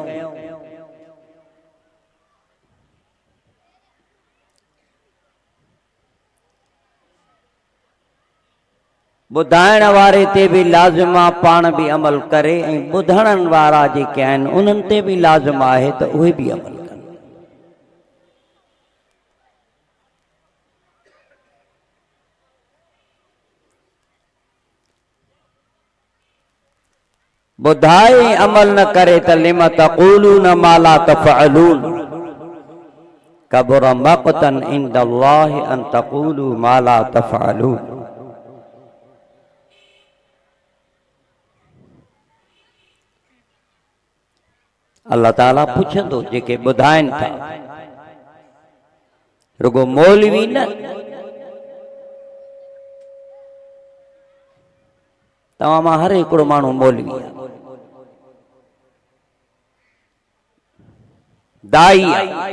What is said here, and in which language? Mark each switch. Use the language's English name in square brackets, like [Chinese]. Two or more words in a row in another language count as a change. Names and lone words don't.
[Sindhi] ॿुधाइण वारे ते भी लाज़िम आहे पाण भी अमल करे, ऐं ॿुधण वारा जेके आहिनि उन्हनि ते भी लाज़िम आहे त उहे भी अमल कनि। ॿुधाए अमल न करे त [Arabic] لم تقولون ما لا تفعلون كبر مقتا عند الله أن تقولوا ما لا تفعلون. الله تعالى [Sindhi] पुछंदो जेके ॿुधाइनि था, रुगो मौलवी न। तव्हां मां हर हिकिड़ो माण्हू मौलवी आहे, दाई आहे।